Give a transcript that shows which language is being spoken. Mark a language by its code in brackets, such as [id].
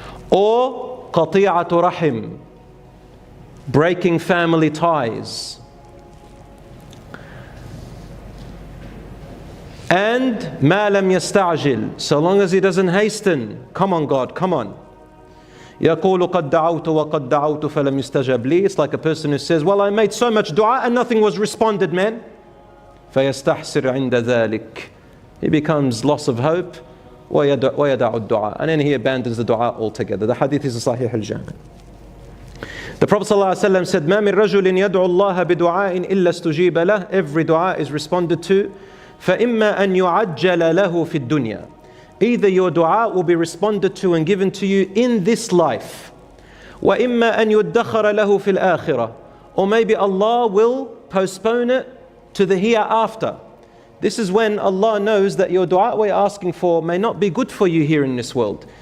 [en] or qati'atu rahim, breaking family ties, and ma lam yasta'jil, so long as he doesn't hasten. Come on God, come on. [ar] يقول قد دعوت وقد دعوت فلم يستجب لي. [en] It's like a person who says, well, I made so much dua and nothing was responded, man. [ar] فيستحسر عند ذلك. [en] He becomes loss of hope. [ar] ويدع الدعاء. [en] And then he abandons the dua altogether. The hadith is a Sahih al-Jami. The Prophet ﷺ said, [ar] ما من رجل يدعو الله بدعاء إلا استجيب له. [en] Every dua is responded to. [ar] فإما أن يعجل له في الدنيا. [en] Either your dua will be responded to and given to you in this life, [ar] وَإِمَّا أَن يُدَّخَرَ لَهُ فِي الْآخِرَةِ, [en] or maybe Allah will postpone it to the hereafter. This is when Allah knows that your dua we're asking for may not be good for you here in this world.